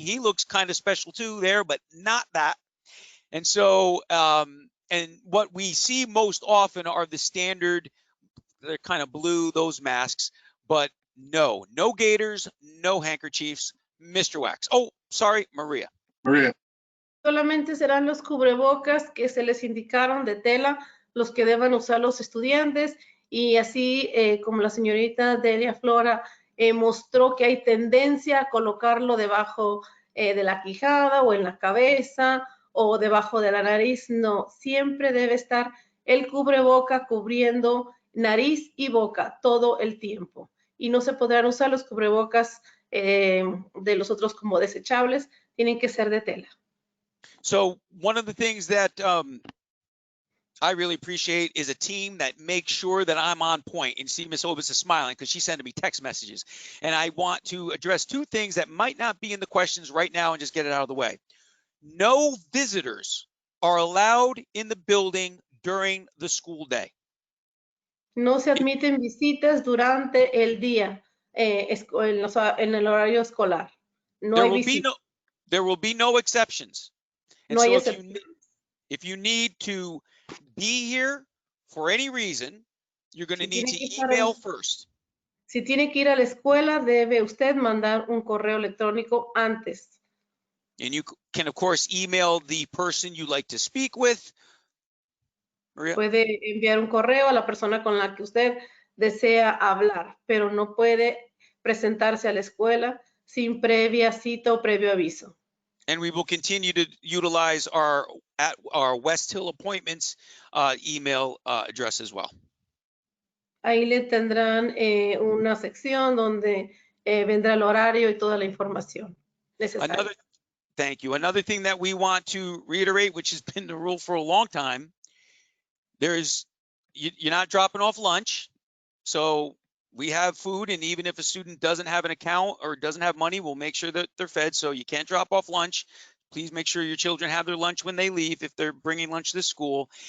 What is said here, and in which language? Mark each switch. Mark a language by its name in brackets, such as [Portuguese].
[English] He looks kind of special too there, but not that. And so, and what we see most often are the standard, they're kind of blue, those masks, but no gaiters, no handkerchiefs. Mr. Wax. Oh, sorry, Maria. [Spanish] Solamente serán los cubrebocas que se les indicaron de tela, los que deban usar los estudiantes, y así como la señorita Delia Flora mostró que hay tendencia a colocarlo debajo de la quijada o en la cabeza o debajo de la nariz. No, siempre debe estar el cubreboca cubriendo nariz y boca todo el tiempo. Y no se podrán usar los cubrebocas de los otros como desechables, tienen que ser de tela. [English] So one of the things that I really appreciate is a team that makes sure that I'm on point. And see, Miss Obis is smiling because she's sending me text messages. And I want to address two things that might not be in the questions right now and just get it out of the way. No visitors are allowed in the building during the school day. [Spanish] No se admiten visitas durante el día en el horario escolar. No hay visitas. [English] There will be no exceptions. And [Spanish] No hay [English] so [Spanish] excepciones. [English] if you need to be here for any reason, you're going to need to email first. [Spanish] Si tiene que ir a la escuela, debe usted mandar un correo electrónico antes. [English] And you can, of course, email the person you like to speak with. Maria? [Spanish] Puede enviar un correo a la persona con la que usted desea hablar, pero no puede presentarse a la escuela sin previa cita o previo aviso. [English] And we will continue to utilize our Westhill appointments email address as well. [Spanish] Ahí le tendrán una sección donde vendrá el horario y toda la información necesaria. [English] Thank you. Another thing that we want to reiterate, which has been the rule for a long time, you're not dropping off lunch. So we have food, and even if a student doesn't have an account or doesn't have money, we'll make sure that they're fed. So you can't drop off lunch. Please make sure your children have their lunch when they leave if they're bringing lunch to school.